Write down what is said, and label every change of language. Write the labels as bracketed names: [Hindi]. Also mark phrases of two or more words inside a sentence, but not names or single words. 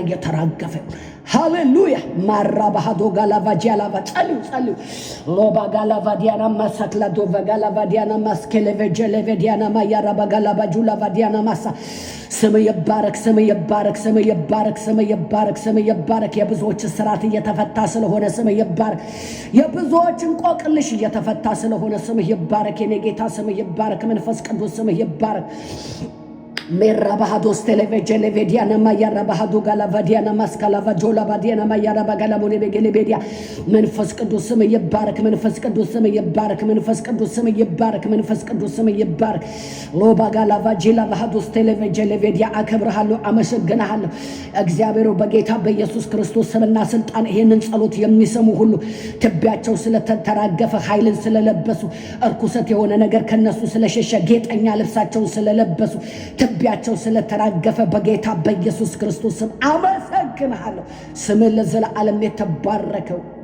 [Amharic] የተራገፈ ሃሌሉያ። ማራ ባህዶ ጋላቫጂያላቫ ጸልዩ ሎባ ጋላቫዲያና ማሳክላ ዶቫ ጋላቫዲያና ማስከለቨጀለቨዲያና ማያራ ባጋላቫጁላ ቫዲያና ማሳ ስም ይባረክ፣ ስም ይባረክ፣ ስም ይባረክ፣ ስም ይባረክ፣ ስም ይባረክ። የብዙዎች ስራት እየተፈታ ስለሆነ ስም ይባረክ። የብዙዎች እንቆቅልሽ እየተፈታ ስለሆነ ስም ይባረክ። የኔ ጌታ ስም ይባረክ። መንፈስ ቅዱስ ስም ይባረክ። Merabahadus televeje vediana mayarabahadu galavadiana mascalavajula badiana mayarabagalamone begelebedia መንፈስ ቅዱስም ይባረክ መንፈስ ቅዱስም ይባረክ መንፈስ ቅዱስም ይባረክ መንፈስ ቅዱስም ይባረክ ሎባጋላቫጂላ ባህዱስ ቴሌቬጀ ለቬዲያ አከብርሃለሁ አመሰግናለሁ እግዚአብሔር በጌታ በኢየሱስ ክርስቶስ ስምና ስልጣን ይሄንን ጸሎት የሚሰሙ ሁሉ ትቢያቸው ስለተተራገፈ ኃይልን ስለለበሱ እርኩሰት የሆነ ነገር ከነሱ ስለሸሸ ጌጠኛ ልብሳቸው ስለለበሱ ትቢያቸው ስለተራገፈ በጌታ በኢየሱስ ክርስቶስ ስም አመሰግናለሁ ስም ለዘላለም የተባረከው